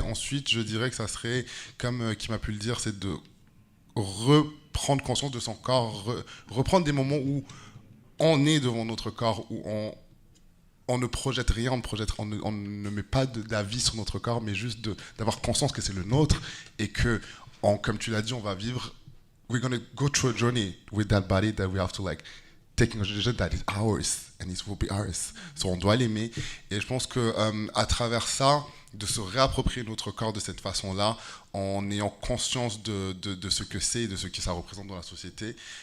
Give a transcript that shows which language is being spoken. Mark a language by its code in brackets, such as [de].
[fr] Ensuite, je dirais que ça serait, comme qui m'a pu le dire, c'est de reprendre conscience de son corps, reprendre des moments où on est devant notre corps, où on ne projette rien, on ne met pas d'avis sur notre corps, mais juste d'avoir conscience que c'est le nôtre et que, comme tu l'as dit, on va vivre. [en] We're going to go through a journey with that body that we have to take in consideration that is ours and it will be ours. [fr] So on doit l'aimer. Et je pense que à travers ça, de se réapproprier notre corps de cette façon-là, en ayant conscience de ce que c'est et de ce que ça représente dans la société.